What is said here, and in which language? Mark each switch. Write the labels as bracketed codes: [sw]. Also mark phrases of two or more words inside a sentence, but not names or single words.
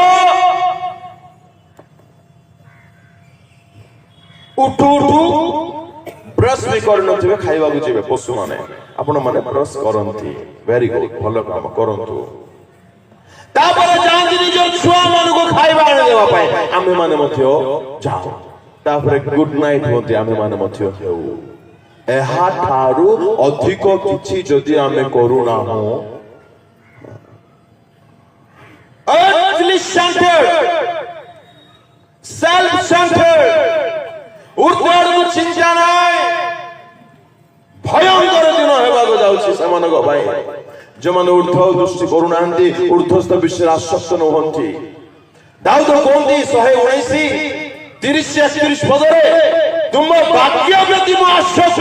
[or] ଉଠୁ ଉଠୁ ବ୍ରଶ ବି କରିନଥିବେ, ଖାଇବାକୁ ଯିବେ ପଶୁମାନେ, ଆପଣ ମାନେ ବ୍ରଶ କରନ୍ତି, [en] very good, [or] ଭଲ କାମ କରନ୍ତୁ। ତାପରେ ଯାଆନ୍ତି ନିଜ ଛୁଆ ମାନଙ୍କୁ ଖାଇବା ଆଣିଦେବା ପାଇଁ, ଆମେ ମାନେ ମଧ୍ୟ ଯାଉ। ତାପରେ [en] good night [or] ହୁଅନ୍ତି, ଆମେ ମାନେ ମଧ୍ୟ ହେଉ। ଏହାଠାରୁ ଅଧିକ କିଛି ଯଦି ଆମେ କରୁନାହୁଁ, [en] earthly centered, self centered, [or] ଉର୍ଦ୍ଧ୍ୱକୁ ଚିନ୍ତା ନାହିଁ। ଭୟଙ୍କର ଦିନ ହେବାକୁ ଯାଉଛି ସେମାନଙ୍କ ପାଇଁ, ଯେଉଁମାନେ ଉର୍ଦ୍ଧ୍ୱ ଦୃଷ୍ଟି କରୁନାହାନ୍ତି, ଉର୍ଦ୍ଧ୍ୱସ୍ଥ ବିଷୟରେ ଆସକ୍ତ ନୁହନ୍ତି। ଦାଉଦ କୁହନ୍ତି 119:30-31 ପଦରେ, ତୁମ ବାକ୍ୟ ପ୍ରତି ମୁଁ ଆସକ୍ତ।